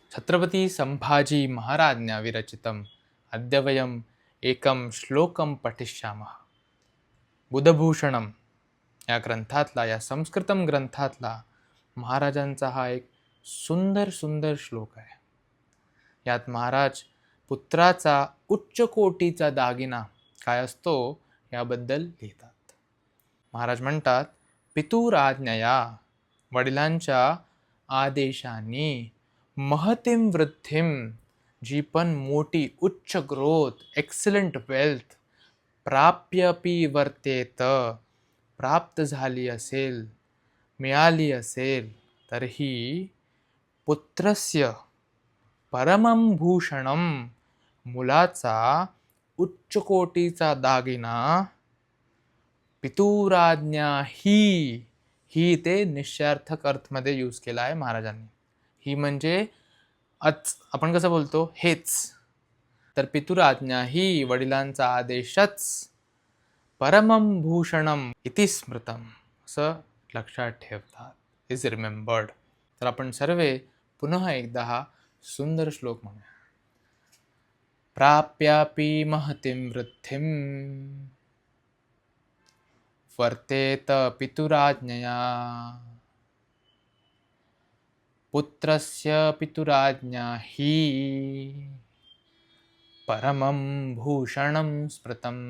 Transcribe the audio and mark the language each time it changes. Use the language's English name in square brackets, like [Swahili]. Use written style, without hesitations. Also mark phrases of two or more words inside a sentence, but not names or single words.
[Sanskrit] छत्रपती संभाजी महाराज्ञा विरचितम् अद्य वयम् एकं श्लोकं पठिष्यामः। [Marathi] बुधभूषणम या ग्रंथातला, या संस्कृतम ग्रंथातला महाराजांचा हा एक सुंदर सुंदर श्लोक आहे। यात महाराज पुत्राचा उच्च कोटीचा दागिना काय असतो याबद्दल लिहितात। महाराज म्हणतात, पितुराज्ञया, वडिलांच्या आदेशाने, [Sanskrit] महतीम वृद्धिम, [Marathi] जी पण मोठी उच्च ग्रोथ, [English] excellent wealth, [Sanskrit] प्राप्यपि वर्तेत, [Marathi] प्राप्त झाली असेल, मिळाली असेल, तरीही [Sanskrit] पुत्रस्य परमं भूषणम, [Marathi] मुलाचा उच्च कोटीचा दागिना, पितुराज्ञा ही ते निश्चयार्थक अर्थमध्ये यूज केला आहे महाराजांनी। ही म्हणजे आपण कसं बोलतो हेच, तर पितुराज्ञा ही वडिलांचा आदेशच, [Sanskrit] परमं भूषणम इति स्मृतम [Marathi] असं लक्षात ठेवतात, [English] is remembered. [Marathi] तर आपण सर्वे पुन्हा एकदा हा सुंदर श्लोक म्हणूया। [Sanskrit] प्राप्यापि महतीं वृद्धिं, वर्तेत पितुराज्ञया, पुत्रस्य पितुराज्ञा हि परमं भूषणं स्मृतम्।